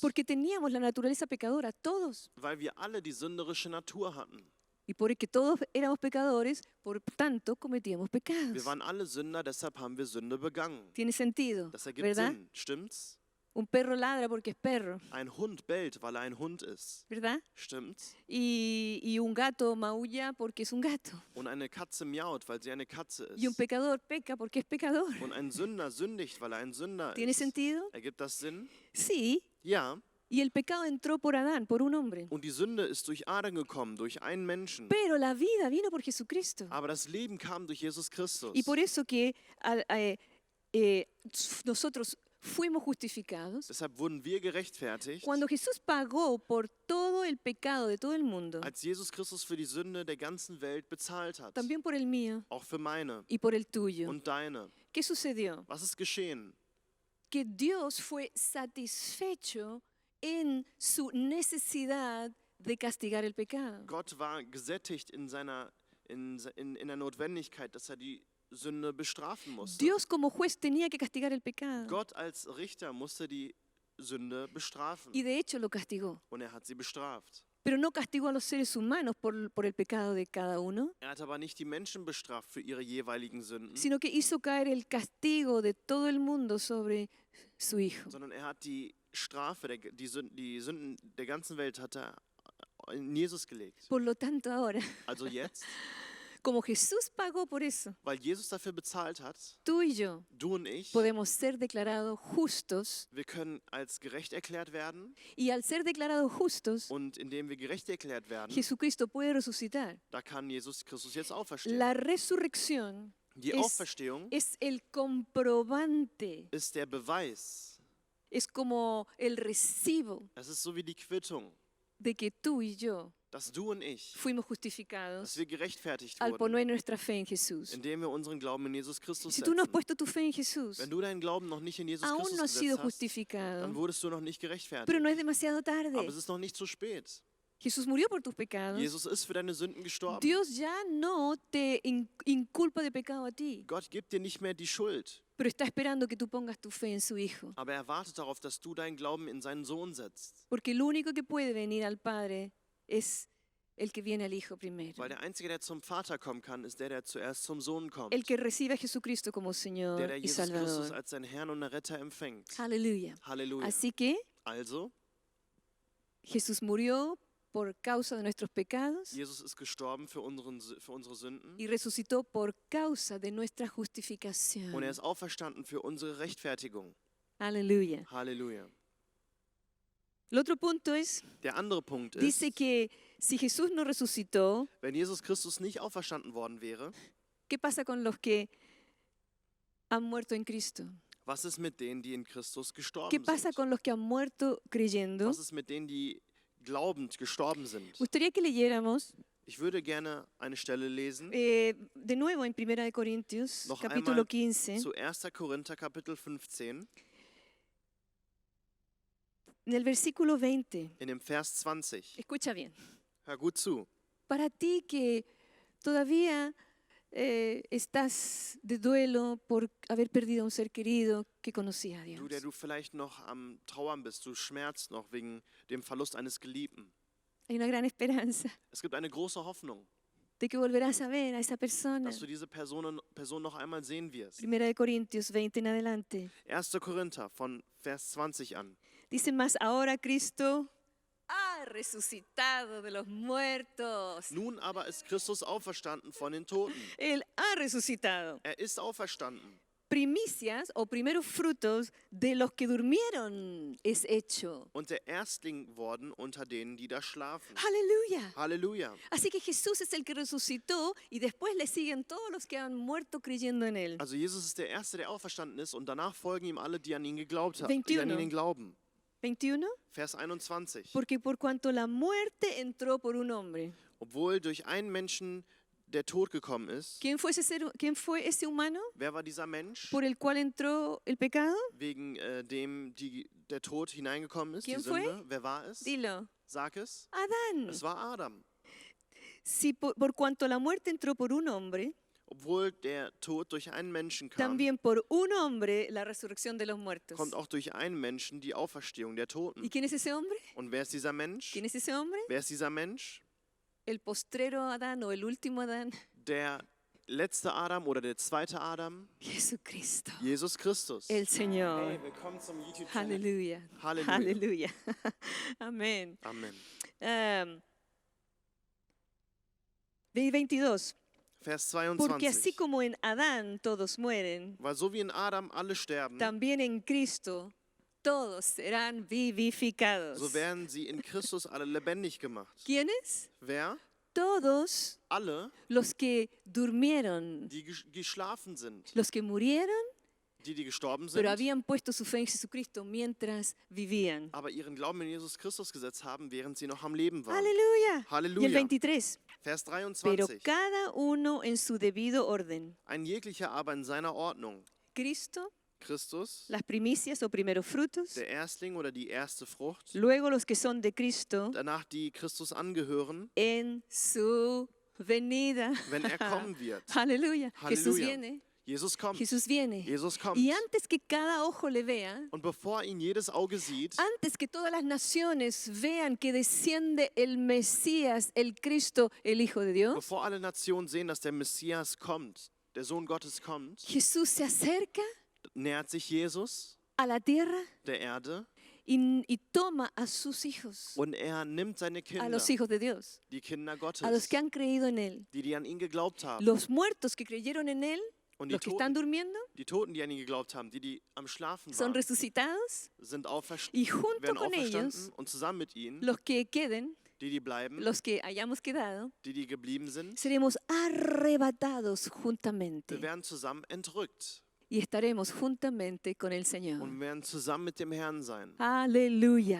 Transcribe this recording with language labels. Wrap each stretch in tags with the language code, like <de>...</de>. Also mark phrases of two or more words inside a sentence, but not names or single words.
<es>Porque teníamos la naturaleza pecadora, todos.</es> <de>Weil wir alle die sünderische Natur hatten.</de> <es>Y porque todos éramos pecadores, por tanto cometíamos</es> <de>Wir</de> <es>pecados.</es> <de>waren alle Sünder, deshalb haben wir Sünde begangen.</de> <es>Tiene sentido,</es> <de>Das ergibt</de> <es>¿verdad?</es> <de>Sinn, stimmt's?</de> <es>Un perro ladra porque es perro,</es> <de>Ein Hund bellt, weil er ein Hund ist.</de> <es>¿verdad?</es> <de>Stimmt's?</de> <es>Y un gato maulla porque es un gato.</es> <de>Und eine Katze miaut, weil sie eine Katze</de> <es>Y un</es> <de>ist.</de> <es>pecador peca porque es pecador.</es> <de>Und ein Sünder sündigt, weil er ein Sünder</de> <es>¿Tiene</es> <de>ist.</de> <es>sentido?</es> <de>Ergibt das Sinn?</de> <es>Sí.</es> <de>Ja.</de> <es>Y el pecado entró por Adán, por un hombre.</es> <de>Und die Sünde ist durch Adam gekommen, durch einen Menschen.</de> <es>Pero la vida vino por Jesucristo.</es> <de>Aber das Leben kam durch Jesus Christus.</de> <es>Y por eso que nosotros fuimos justificados.</es> <de>Deshalb wurden wir gerechtfertigt,</de> <es>Cuando Jesús pagó por todo el pecado de todo el mundo,</es> <de>als Jesus Christus für die Sünde der ganzen Welt bezahlt hat.</de> <es>también por el mío</es> <de>Auch für meine</de> <es>y por el tuyo.</es> <de>und deine.</de> <es>¿Qué sucedió?</es> <de>Was ist geschehen?</de> <es>Que Dios fue satisfecho en su necesidad de castigar el pecado.</es> <de>Gott war gesättigt in der Notwendigkeit, dass er die Sünde bestrafen musste.</de> <es>Dios como juez tenía que castigar el pecado.</es> <de>Gott als Richter musste die Sünde bestrafen.</de> <es>Y de hecho lo castigó.</es> <de>Und er hat sie bestraft.</de> <es>Pero no castigó a los seres humanos por el pecado de cada uno,</es> <de>Er hat aber nicht die Menschen bestraft für ihre jeweiligen Sünden,</de> <es>sino que hizo caer el castigo de todo el mundo sobre su Hijo.</es> <de>sondern er hat die Strafe, die Sünden der ganzen Welt hat er in Jesus gelegt.</de> <es>Por lo tanto ahora,</es> <de>Also jetzt,</de> <es>como Jesús pagó por eso,</es> <de>weil Jesus dafür bezahlt hat,</de> <es>tú y yo</es> <de>du und ich,</de> <es>podemos ser declarados justos,</es> <de>wir können als gerecht erklärt werden,</de> <es>y al ser declarados justos,</es> <de>und indem wir gerecht erklärt werden,</de> <es>Jesucristo puede resucitar.</es> <de>da kann Jesus Christus jetzt auferstehen.</de> <es>La resurrección</es> <de>Die</de> <es>es-</es> <de>Auferstehung</de> <es>es el comprobante,</es> <de>ist der Beweis.</de> <es>es como el recibo</es> <de>Es ist so wie die Quittung,</de> <es>de que tú y yo</es> <de>dass du und ich,</de> <es>fuimos justificados</es> <de>dass wir gerechtfertigt</de> <es>al</es> <de>wurden,</de> <es>poner nuestra fe en Jesús.</es> <de>indem wir unseren Glauben in Jesus Christus</de> <es>Si tú no has</es> <de>setzen.</de> <es>puesto tu fe en Jesús,</es> <de>Wenn du deinen Glauben noch nicht in Jesus</de> <es>aún no has</es> <de>Christus</de> <es>sido</es> <de>gesetzt hast, dann</de> <es>justificado,</es> <de>wurdest du noch nicht gerechtfertigt.</de> <es>pero no es demasiado tarde.</es> <de>Aber es ist noch nicht zu spät.</de> <es>Jesús murió por tus pecados.</es> <de>Jesus ist für deine Sünden gestorben.</de> <es>Dios ya no te inculpa de pecado a ti,</es> <de>Gott gibt dir nicht mehr die Schuld,</de> <es>pero está esperando que tú pongas tu fe en su Hijo.</es> <de>aber er wartet darauf, dass du deinen Glauben in seinen Sohn setzt.</de> <es>Porque el único que puede venir al Padre es el que viene al Hijo primero.</es> <de>Weil der Einzige, der zum Vater kommen kann, ist der zuerst zum Sohn kommt.</de> <es>El que recibe a Jesucristo como Señor</es> <de>Der</de> <es>y</es> <de>Jesus Christus</de> <es>Salvador.</es> <de>als seinen Herrn und Retter empfängt.</de> <es>Aleluya.</es> <de>Halleluja.</de> <es>Así que</es> <de>Also,</de> <es>Jesús murió por causa de nuestros pecados</es> <de>Jesus ist gestorben für unsere Sünden</de> <es>y resucitó por causa de nuestra</es> <de>und er</de> <es>justificación.</es> <de>ist auferstanden für unsere Rechtfertigung.</de> <es>Aleluya.</es> <de>Halleluja.</de> <es>El otro punto es,</es> <de>Der andere Punkt ist,</de> <es>dice que si Jesús no resucitó,</es> <de>wenn Jesus Christus nicht auferstanden worden wäre,</de> <es>¿qué pasa con los que han muerto en Cristo?</es> <de>was ist mit denen, die in Christus</de> <es>¿Qué</es> <de>gestorben</de> <es>pasa</es> <de>sind?</de> <es>con los que han muerto creyendo?</es> <de>Was ist mit denen, die glaubend gestorben sind?</de> <es>Gustaría que leyéramos</es> <de>Ich würde gerne eine Stelle lesen</de> <es>de nuevo en 1 de Corintios,</es> <de>Noch</de> <es>capítulo</es> <de>einmal</de> <es>15,</es> <de>zu 1. Korinther Kapitel 15,</de> <es>en el versículo 20.</es> <de>in dem Vers 20.</de> <es>Escucha bien.</es> <de>Hör gut zu.</de> <es>Para ti que todavía estás de duelo por haber perdido a un ser querido que conocía a Dios.</es> <de>Du, der du vielleicht noch am Trauern bist, du schmerzt noch wegen dem Verlust eines Geliebten.</de> <es>Hay una gran esperanza</es> <de>Es gibt eine große Hoffnung,</de> <es>de que volverás a ver a esa persona.</es> <de>dass du diese Person noch einmal sehen wirst.</de> <es>1 de Corintios 20 en adelante.</es> <de>1. Korinther von Vers 20 an.</de> <es>Dice más, ahora Cristo ha resucitado de los muertos.</es> <de>Nun aber ist Christus auferstanden von den Toten.</de> <es>Él ha resucitado.</es> <de>Er ist auferstanden.</de> <es>Primicias o primeros frutos de los que durmieron es hecho.</es> <de>Und der Erstling worden unter denen, die da schlafen.</de> <es>Aleluya.</es> <de>Halleluja.</de> <es>Así que Jesús es el que resucitó y después le siguen todos los que han muerto creyendo en él.</es> <de>Also Jesus ist der Erste, der auferstanden ist, und danach folgen ihm alle, die an ihn geglaubt haben, die an</de> <es>21.</es> <de>ihn glauben. 21. Vers 21.</de> <es>Porque por cuanto la muerte entró por un hombre.</es> <de>Obwohl durch einen Menschen der Tod gekommen ist.</de> <es>¿Quién fue ese humano</es> <de>Wer war dieser Mensch,</de> <es>por el cual entró el pecado?</es> <de>wegen dem der Tod hineingekommen ist, die</de> <es>¿Quién fue?</es> <de>Sünde? Wer war es?</de> <es>Dilo.</es> <de>Sag es.</de> <es>Adán.</es> <de>Es war Adam.</de> <es>Si por cuanto la muerte entró por un hombre,</es> <de>Obwohl der Tod durch einen Menschen kam,</de> <es>también por un hombre la resurrección de los muertos.</es> <de>kommt auch durch einen Menschen die Auferstehung der</de> <es>¿Y</es> <de>Toten.</de> <es>quién es ese hombre?</es> <de>Und wer ist dieser Mensch?</de> <es>¿Quién es ese hombre?</es> <de>Wer ist dieser Mensch?</de> <es>El postrero Adán o el último Adán.</es> <de>Der letzte Adam oder der zweite Adam?</de> <es>Jesucristo,</es> <de>Jesus Christus.</de> <es>el Señor.</es> <de>Hey, willkommen zum YouTube-Channel.</de> <es>Aleluya.</es> <de>Halleluja.</de> <es>Aleluya. Amén.</es> <de>Amen.</de> <es>22.</es> <de>Vers</de> <es>Porque así</es> <de>22.</de> <es>como en Adán todos mueren,</es> <de>Weil so wie in Adam alle sterben,</de> <es>también en Cristo todos serán vivificados.</es> <de>so werden sie in Christus alle lebendig gemacht.</de> <es>¿Quiénes?</es> <de>Wer?</de> <es>Todos</es> <de>Alle,</de> <es>los que durmieron,</es> <de>die geschlafen sind,</de> <es>los que murieron,</es> <de>die gestorben</de> <es>pero</es> <de>sind,</de> <es>habían puesto su fe en Jesucristo mientras vivían.</es> <de>aber ihren Glauben in Jesus Christus gesetzt haben, während sie noch am Leben waren.</de> <es>Aleluya. Y el</es> <de>Halleluja.</de> <es>23.</es> <de>Vers</de> <es>Pero</es> <de>23.</de> <es>cada uno en su debido orden.</es> <de>Ein jeglicher aber in seiner Ordnung.</de> <es>Cristo,</es> <de>Christus,</de> <es>las primicias o primeros frutos.</es> <de>der Erstling oder die erste Frucht.</de> <es>Luego los que son de Cristo</es> <de>Danach die Christus angehören,</de> <es>en su venida.</es> <de>wenn er kommen wird.</de> <es>Aleluya. Jesús</es> <de>Halleluja.</de> <es>viene.</es> <de>Jesus kommt.</de> <es>Jesús viene.</es> <de>Jesus kommt.</de> <es>Y antes que cada ojo le vea,</es> <de>Und bevor ihn jedes Auge sieht,</de> <es>antes que todas las naciones vean que desciende el Mesías, el Cristo, el Hijo de Dios,</es> <de>bevor alle Nationen sehen, dass der Messias kommt, der Sohn Gottes kommt,</de> <es>Jesús se acerca</es> <de>nähert sich Jesus</de> <es>a la tierra</es> <de>der Erde</de> <es>y toma a sus hijos,</es> <de>und er nimmt seine</de> <es>a</es> <de>Kinder,</de> <es>los hijos de Dios,</es> <de>die Kinder</de> <es>a los</es> <de>Gottes,</de> <es>que han creído en Él.</es> <de>die an ihn geglaubt haben.</de> <es>Los muertos que creyeron en Él,</es> <de>Und</de> <es>los que están durmiendo,</es> <de>die Toten, die an ihn geglaubt haben, die am Schlafen</de> <es>son</es> <de>waren,</de> <es>resucitados</es> <de>sind</de> <es>y junto</es> <de>werden</de> <es>con</es> <de>auferstanden</de> <es>ellos,</es> <de>und zusammen mit ihnen,</de> <es>los que queden,</es> <de>die bleiben,</de> <es>los que hayamos quedado,</es> <de>die geblieben sind,</de> <es>seremos arrebatados juntamente</es> <de>wir werden zusammen entrückt</de> <es>y estaremos juntamente con el Señor.</es> <de>und werden zusammen mit dem Herrn sein.</de> <es>Aleluya. ¿Qué</es>